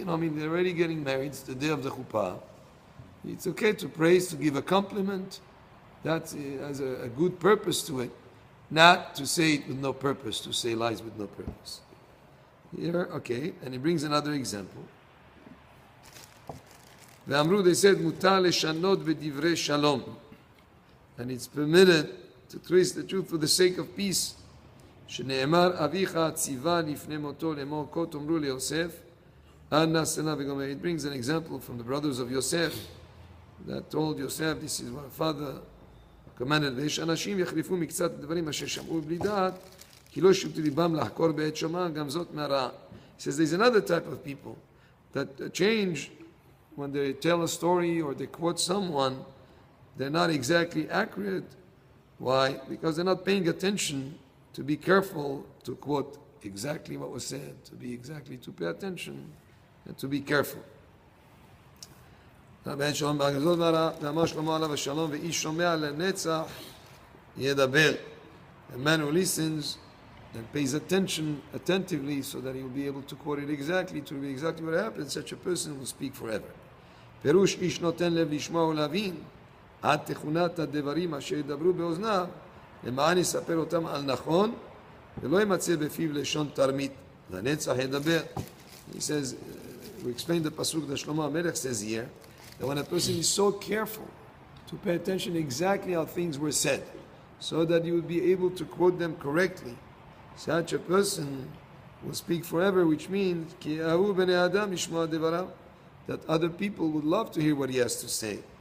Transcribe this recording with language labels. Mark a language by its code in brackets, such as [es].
[en] They're already getting married. It's the day of the chuppah. It's okay to praise, to give a compliment. That has a good purpose to it. Not to say it with no purpose, to say lies with no purpose. Here, okay, and he brings another example. [he] ואמרו, [en] they said, [he] מותר לשנות בדברי שלום. [en] And it's permitted to twist the truth for the sake of peace. [he] שנאמר, אביך ציווה לפני מותו לאמור, כה תאמרו ליוסף, אנא שנא וגומר. [en] It brings an example from the brothers of Yosef that told Yosef, this is what father commanded. [he] ויש אנשים יחליפו מקצת דברים אשר שמעו בלי דעת, כי לא שובתי ליבם לחקור בעת שומע, גם זאת מהרעה. [en] He says there's another type of people that change when they tell a story or they quote someone, they're not exactly accurate. Why? Because they're not paying attention to be careful to quote exactly what was said, to pay attention and to be careful. [he] ואמר שלמה עליו השלום ואיש שומע לנצח ידבר. [en] A man who listens and pays attention attentively so that he will be able to quote it exactly, to be exactly what happened, such a person will speak forever. [he] פירוש איש נותן לב לשמוע ולהבין עד תכונת הדברים אשר ידברו באוזניו למען יספר אותם על נכון ולא ימצא בפיו לשון תרמית לנצח ידבר. [en] He says, we explained the pasuk that Shlomo HaMelech says here, that when a person is so careful to pay attention exactly how things were said, so that you would be able to quote them correctly, such a person will speak forever, which means [he] ki ahu bnei adam yishmoa devarav, [en] that other people would love to hear what he has to say.